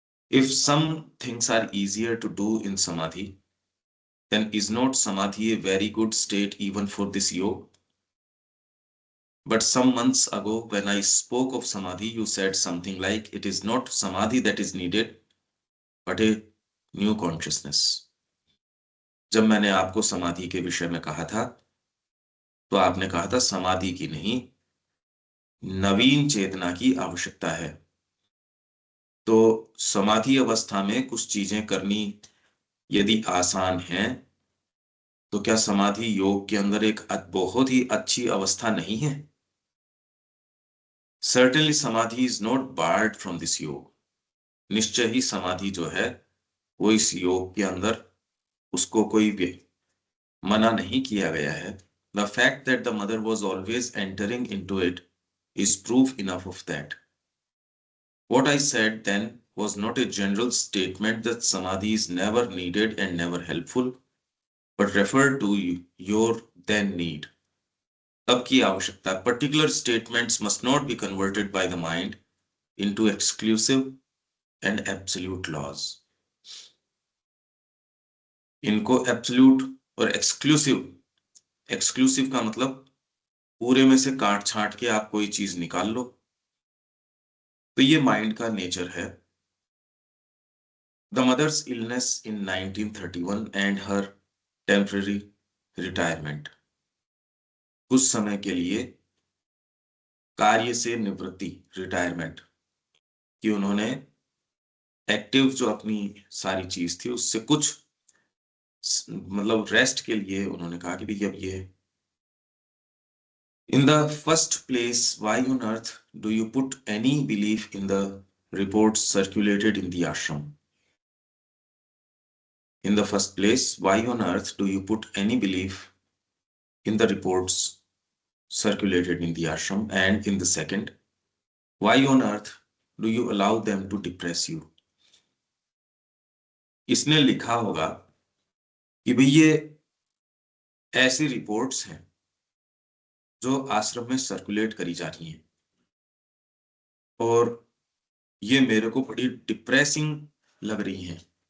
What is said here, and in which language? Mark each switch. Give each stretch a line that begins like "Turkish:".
English: If some things are easier to do in samadhi, then is not samadhi a very good state even for this yoga? But some months ago, when I spoke of samadhi, you said something like, it is not samadhi that is needed, but a new consciousness.
Hindi: जब मैंने आपको समाधि के विषय में कहा था, तो आपने कहा था समाधि की नहीं, नवीन चेतना की आवश्यकता है। तो समाधि अवस्था में कुछ चीजें करनी यदि आसान है, तो क्या समाधि योग के अंदर एक बहुत ही अच्छी अवस्था नहीं है?
English: Certainly samadhi is not barred from this yoga.
Hindi: निश्चय ही समाधि जो है वो इस योग के अंदर उसको कोई भी मना नहीं किया गया है.
English: The fact that the mother was always entering into it is proof enough of that. What I said then was not a general statement that samadhi is never needed and never helpful, but referred to your then need.
Hindi: तब की आवश्यकता.
English: Particular statements must not be converted by the mind into exclusive and absolute laws.
Hindi: इनको absolute और exclusive का मतलब पूरे में से काट छाट के आप कोई चीज निकाल लो, तो ये माइंड का नेचर है.
English: The mother's illness in 1931 and her temporary retirement.
Hindi: कुछ समय के लिए कार्य से निवृत्ति, रिटायरमेंट, कि उन्होंने एक्टिव जो अपनी सारी चीज थी उससे कुछ मतलब रेस्ट के लिए उन्होंने कहा कि भाई अब ये.
English: In the first place, why on earth do you put any belief in the reports circulated in the ashram? In the first place, why on earth do you put any belief in the reports circulated in the ashram? And in the second, why on earth do you allow them to depress you?
Hindi: इसने लिखा होगा कि भाई ये ऐसी reports हैं जो आश्रम में सर्कुलेट करी जा रही हैं और ये मेरे को बड़ी डिप्रेसिंग लग रही हैं.